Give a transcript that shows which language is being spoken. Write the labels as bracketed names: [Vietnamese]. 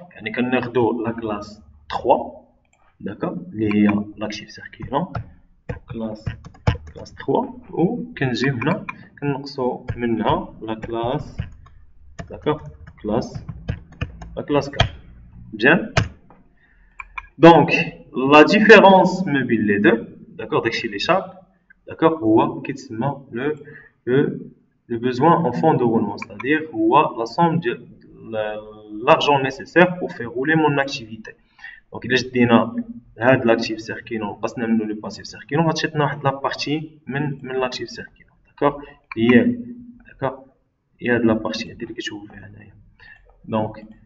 [Arabic] يعني كناخدو لا كلاس 3 داكوغ اللي هي لاكتيف سيركيلون كلاس 3، و كنجيو هنا كنقصو منها لا كلاس داكوغ لا كلاس 4. مزيان. [French] Donc la différence [Arabic] ما بين [French] les deux, d'accord, [Arabic] داكشي اللي شاط, [French] d'accord, [Arabic] هو كيتسمى [French] le besoin en fonds de roulement, c'est-à-dire هو la somme de l'argent nécessaire pour faire rouler mon activité. Donc [Arabic] إلا جدينا هاد l'actif circulant قسنا منه le passif circulant غتمشي لنا واحد لا بارتي من l'actif circulant, [French] d'accord, [Arabic] هي d'accord, هي هاد لا بارتي هادي اللي كتشوفوا فيها هنايا.